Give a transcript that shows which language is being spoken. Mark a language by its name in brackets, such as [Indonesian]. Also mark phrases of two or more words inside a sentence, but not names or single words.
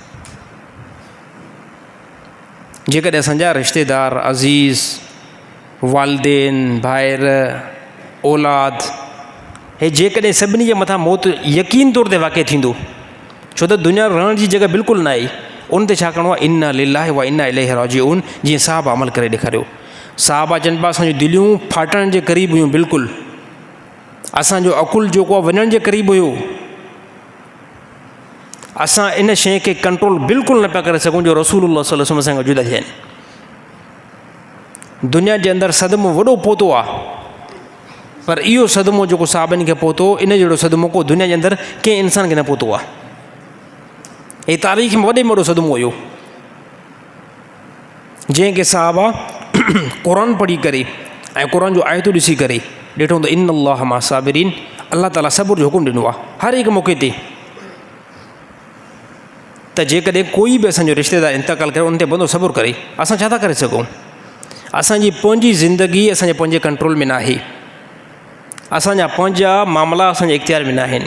[Sindhi] जेकॾहिं असांजा रिश्तेदार अज़ीज़ वालदेन भाइर औलाद हे जेकॾहिं सभिनी जे मथां मौत यकीन तौर ते वाक़िअ थींदो, छो त दुनिया रहण जी जॻह बिल्कुलु न आहे, उन ते छा करिणो आहे, [Arabic] إنا لله وإنا إليه راجعون, [Sindhi] जीअं साहब अमल करे ॾेखारियो। साहबा चवनि पिया असांजूं दिलियूं फाटण जे क़रीब हुयूं, बिल्कुलु असांजो अकुल जेको आहे वञण जे क़रीब हुयो। असां इन शइ खे कंट्रोल बिल्कुलु न पिया करे सघूं जो [Arabic] رسول الله صلى الله عليه وسلم [Sindhi] सां जुदा थिया आहिनि। दुनिया जे अंदरि सदमो वॾो पहुतो आहे, पर इहो सदमो जेको साहबनि खे पहुतो, इन जहिड़ो सदमो को दुनिया जे अंदरि कंहिं इंसान खे न पहुतो आहे। हे तारीख़ में वॾे में वॾो सदमो हुयो, जंहिंखे साहबा क़ुरान पढ़ी करे ऐं क़ुरान जो आयतूं ॾिसी करे ॾिठो त [Arabic] إن الله مع الصابرين, [Sindhi] अल्लाह ताला सब्र जो हुकुम ॾिनो आहे हर हिकु मौक़े ते। त जेकॾहिं कोई बि असांजो रिश्तेदार इंतकाल करे उन ते बंदो सब्र करे, असां छा था करे सघूं? असांजी पंहिंजी ज़िंदगी असांजे पंहिंजे कंट्रोल में न आहे, असांजा पंहिंजा मामला असांजे इख़्तियार में न आहिनि।